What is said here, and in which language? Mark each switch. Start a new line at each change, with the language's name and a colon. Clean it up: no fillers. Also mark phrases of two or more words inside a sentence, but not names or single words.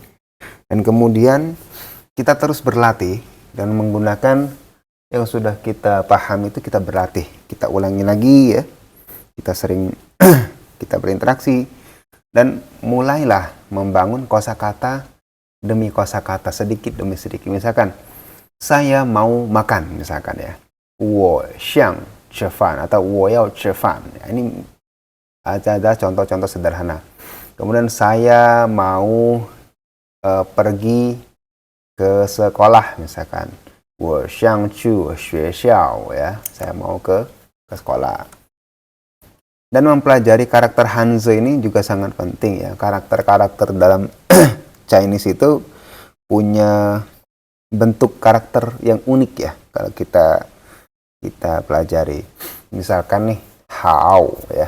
Indonesian: Dan kemudian kita terus berlatih dan menggunakan yang sudah kita paham itu, kita berlatih, kita ulangi lagi ya. Kita sering kita berinteraksi dan mulailah membangun kosakata demi kosakata, sedikit demi sedikit. Misalkan saya mau makan misalkan ya.
Chinese: 我想吃饭 atau 我要吃饭.
Indonesian: Ini ada contoh-contoh sederhana. Kemudian saya mau pergi ke sekolah misalkan.
Chinese: 我想去学校
Indonesian: ya. Saya mau ke sekolah. Dan mempelajari karakter Hanzi ini juga sangat penting ya. Karakter-karakter dalam Chinese itu punya bentuk karakter yang unik ya. Kalau kita pelajari. Misalkan nih hao ya.